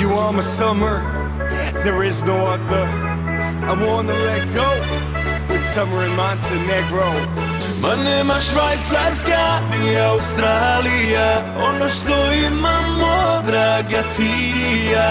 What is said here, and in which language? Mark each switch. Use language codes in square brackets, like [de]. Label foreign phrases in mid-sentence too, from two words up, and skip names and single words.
[en] mama summer, there is no other. I wanna let go with summer in Montenegro. [sr] Ma nema Švajcarska ni Australija, ono što imamo, draga ti i ja.